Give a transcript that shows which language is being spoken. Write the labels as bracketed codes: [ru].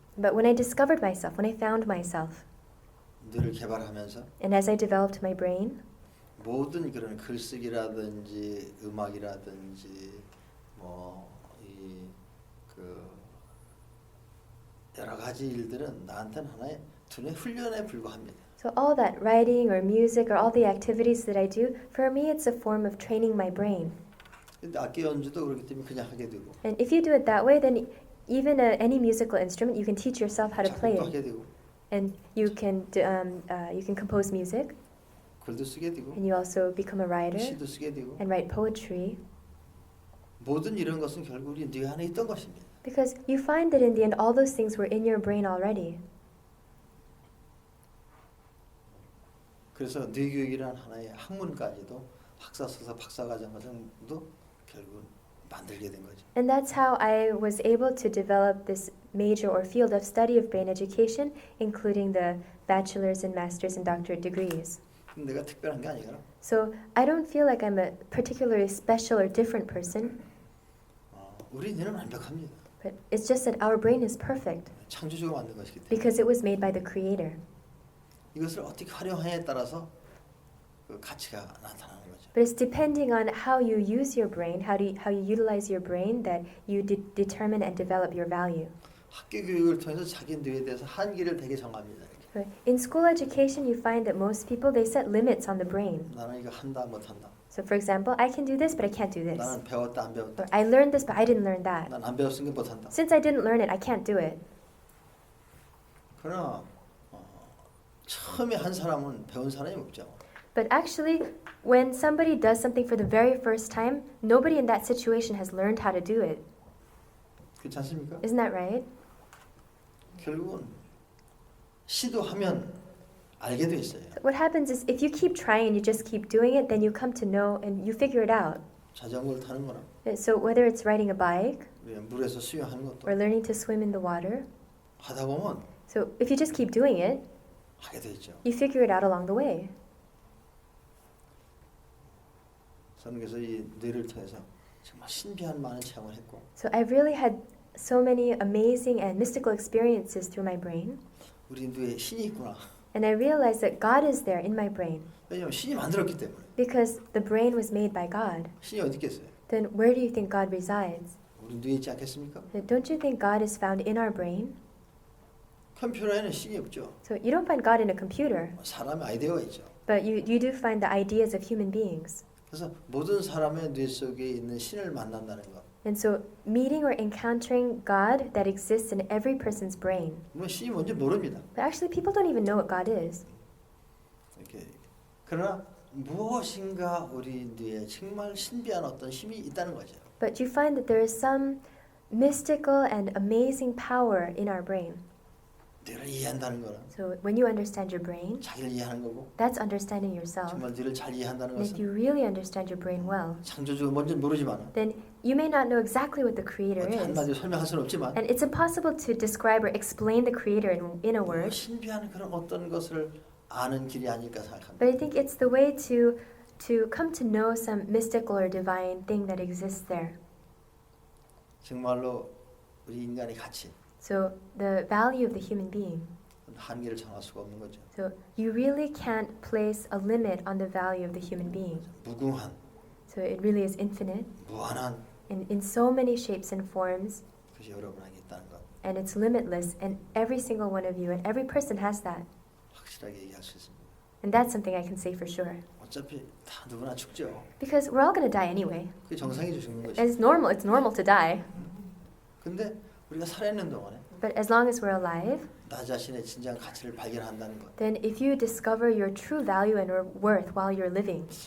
[en] But when I discovered myself, when I found myself, [ko] 뇌를 개발하면서 [en] and as I developed my brain, [ko] 모든 그런 글쓰기라든지 음악이라든지 뭐 이 그 여러 가지 일들은 나한테는 하나의 두뇌 훈련에 불과합니다. [en] so all that writing or music or all the activities that I do, for me it's a form of training my brain. [ko] 근데 악기 연주도 그렇기 때문에 그냥 하게 되고 [en] And if you do it that way, then even any musical instrument, you can teach yourself how to play [ko] 작곡도 [en] it, [ko] 하게 되고 [en] and you can compose music, [ko] 글도 쓰게 되고 [en] and you also become a writer [ko] 시도 쓰게 되고 [en] and write poetry. [ko] 모든 이런 것은 결국 우리 뇌 안에 있던 것입니다. [en] Because you find that in the end, all those things were in your brain already. [ko] 그래서 뇌교육이란 하나의 학문까지도 학사서사 박사과정 과정도 결국은 만들게 된 거죠. [en] And that's how I was able to develop this major or field of study of brain education, including the bachelor's and master's and doctorate degrees. [ko] 근데 내가 특별한 게 아니라 [en] So I don't feel like I'm a particularly special or different person, [ko] 우리 뇌는 완벽합니다. [en] but it's just that our brain is perfect [ko] 창조적으로 만든 것이기 때문에 [en] because it was made by the Creator. [ko] 이것을 어떻게 활용하냐에 따라서 그 가치가 나타나는 거죠. [en] But it's depending on how you use your brain, how you utilize your brain, that you determine and develop your value. [ko] 학교 교육을 통해서 자기 뇌에 대해서 한계를 되게 정합니다. [en] So in school education, you find that most people, they set limits on the brain. [ko] 나는 이거 한다 못한다. [en] So for example, I can do this, but I can't do this. [ko] 나는 배웠다 안 배웠다. [en] Or I learned this, but I didn't learn that. [ko] 난 안 배웠으니까 못한다. [en] Since I didn't learn it, I can't do it. [ko] 그러나 처음에 한 사람은 배운 사람이 없죠. [en] But actually, when somebody does something for the very first time, nobody in that situation has learned how to do it. [ko] 그렇지 않습니까? [en] Isn't that right? [ko] 결국은 시도하면 알게 돼 있어요. [en] So what happens is if you keep trying and you just keep doing it, then you come to know and you figure it out. [ko] 자전거를 타는 거나 [en] So whether it's riding a bike [ko] 물에서 수영하는 것도 [en] or learning to swim in the water, [ko] 하다 보면 [en] so if you just keep doing it, [ko] 하게 돼 있죠. [en] you figure it out along the way. [ko] 저는 그래서 이 뇌를 통해서 정말 신비한 많은 체험을 했고 [en] So I've really had so many amazing and mystical experiences through my brain, [ko] 우리 뇌에 신이 있구나. [en] and I realized that God is there in my brain [ko] 왜냐하면 신이 만들었기 때문에. [en] because the brain was made by God. [ko] 신이 어디 있겠어요? [en] Then where do you think God resides? [ko] 우리 뇌에 있지 않겠습니까? [en] Don't you think God is found in our brain? [ko] 컴퓨터에는 신이 없죠. [en] So you don't find God in a computer, [ko] 사람의 아이디어가 있죠. [en] but you do find the ideas of human beings. [ko] 그래서 모든 사람의 뇌 속에 있는 신을 만난다는 것. [en] And so meeting or encountering God that exists in every person's brain. [ko] 물론 신이 뭔지 모릅니다. [en] But actually people don't even know what God is. [ko] 이렇게 그러나 무엇인가 우리 뇌에 정말 신비한 어떤 힘이 있다는 거죠. [en] But you find that there is some mystical and amazing power in our brain. [ko] 뇌를 이해한다는 거는 [en] So when you understand your brain, [ko] 자기를 이해하는 거고 [en] that's understanding yourself. [ko] 정말 뇌를 잘 이해한다는 [en] And if [ko] 것은 [en] you really understand your brain well, [ko] 창조주가 뭔지 모르지만 [en] then you may not know exactly what the creator [ko] 어떻게 [en] is. [ko] 한마디로 설명할 수는 없지만 [en] And it's impossible to describe or explain the creator in a word. [ko] 신비한 그런 어떤 것을 아는 길이 아닐까 생각합니다. [en] But I think it's the way to come to know some mystical or divine thing that exists there. [ko] 정말로 우리 인간의 가치 [en] So the value of the human being. [ko] 한계를 정할 수가 없는 거죠. [en] So you really can't place a limit on the value of the human being. [ko] 무궁한, [en] So it really is infinite [ko] 무한한 [en] in so many shapes and forms, [ko] 것이 여러분에게 있다는 것 [en] and it's limitless, and every single one of you and every person has that. [ko] 확실하게 얘기할 수 있습니다. [en] And that's something I can say for sure. [ko] 어차피 다 누구나 죽죠. [en] Because we're all going to die anyway. [ko] 그게 정상이죠, 죽는 것이. [en] It's normal to die. [ko] 근데 우리가 살아있는 동안에 [en] But as long as we're alive, [ko] 나 자신의 진정한 가치를 발견한다는 것, [en] then if you discover your true value and worth while you're living,